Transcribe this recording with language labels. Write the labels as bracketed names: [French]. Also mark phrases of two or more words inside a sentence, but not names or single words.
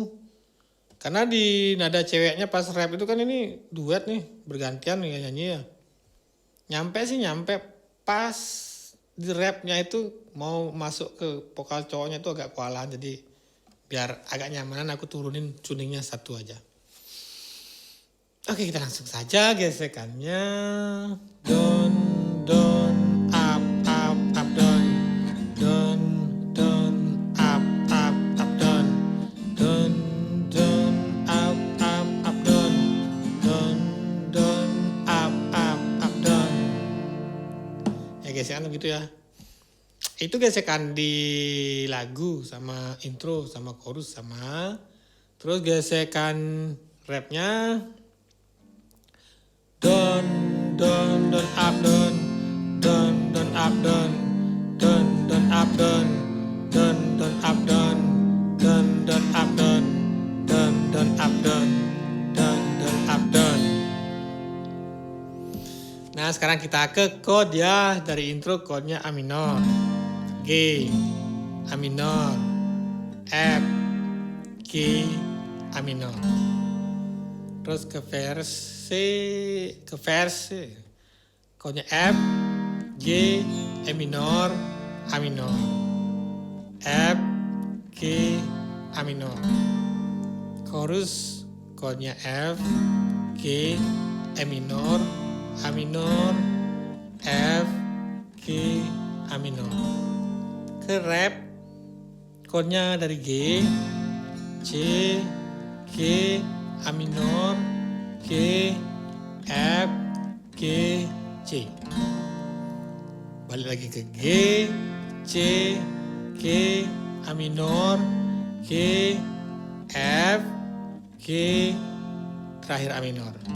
[Indonesian] Karena di nada ceweknya pas rap itu kan ini duet nih, bergantian nih nyanyi ya. Nyampe pas di rapnya itu mau masuk ke vokal cowoknya itu agak kewalahan, jadi biar agak nyamanan aku turunin tuningnya satu aja. Oke, kita langsung saja gesekannya. [English] Don up down. Don up down. Don up down. Don up down. [Indonesian] Ya gesekan begitu ya. Itu gesekan di lagu sama intro sama chorus sama. Terus gesekan rapnya [English] don up down. Don up down. Don up down. Don up down. Don up down. Don up down. Don up down. [Indonesian] Nah, sekarang kita ke chord ya. Dari intro chordnya A minor, G, A minor, F, G, A minor. Terus ke verse, chordnya F, G, E minor, A minor, F, G, A minor. Chorus chordnya F, G, E minor, A minor, F, G, A minor. Ke rap chordnya dari G, C, G, A minor, G, F, G, C. Balik lagi ke G, C, G, A minor, G, F, G, terakhir A minor.